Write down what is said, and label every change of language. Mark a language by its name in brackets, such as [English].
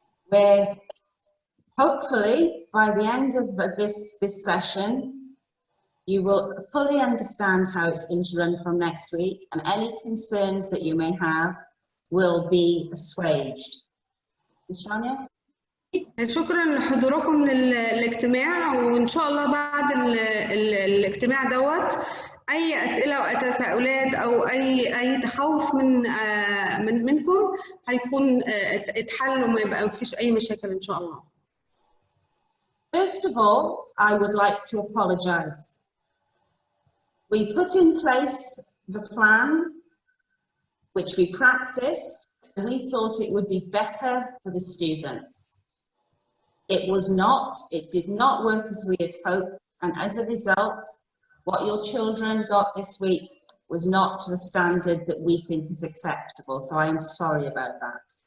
[English] We're hopefully, by the end of this session, you will fully understand how it's going to run from next week, and any concerns that you may have will be assuaged. Shania? [Arabic] شكرا لحضوركم للاجتماع، وإن شاء الله بعد الاجتماع دوت أي أسئلة أو تساؤلات أو أي تخوف منكم هيكون اتحل وما يبقى فيش أي مشاكل إن شاء الله. [English] First of all, I would like to apologize. We put in place the plan, which we practiced, and we thought it would be better for the students. It was not, it did not work as we had hoped, and as a result, what your children got this week was not to the standard that we think is acceptable, so I am sorry about that.